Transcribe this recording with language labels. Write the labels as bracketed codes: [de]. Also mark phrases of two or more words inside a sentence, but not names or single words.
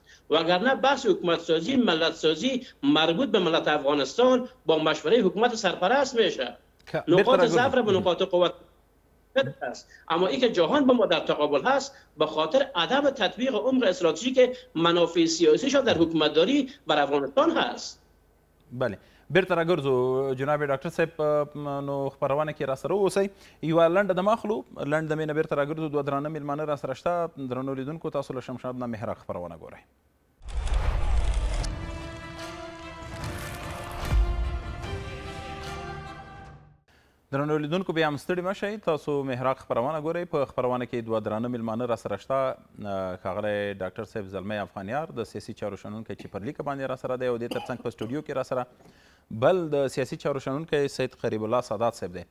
[fa] وگرنه بحث حکومت سازی، ملت سازی مربوط به ملت افغانستان با مشوره حکومت سرپرست میشه. نقاط ضعف را به نقاط قوت موجود است، اما این که جهان با ما در تقابل هست به خاطر عدم تطبیق عمق استراتژیک منافع سیاسیشان در حکومتداری بر افغانستان هست. [ps] بله بیرته راګرځو جناب ډاکټر صاحب نو خپرونه کې راسره اوسئ یوه لنډه دمه اخلو لنډ دمې نه بیرته راګرځو دوه درانه میلمانه راسره شته درنو لیدونکو تاسو له شمشاد نه محرق خپرونه ګورئ. درنو لیدونکو بیا هم ستړي مه شئ تاسو محراق خپرونه ګورئ په خپرونه کې دوه درانه میلمانه راسره شته ښاغلی ډاکټر صاحب زلمی افغانیار د سیاسي چارو شنونکی چې پر لیکه باندې راسره دی او دې تر څنګ په سټوډیو کې راسره بل د سیاسي چارو شنونکی سید قریب الله سادات صاحب دی.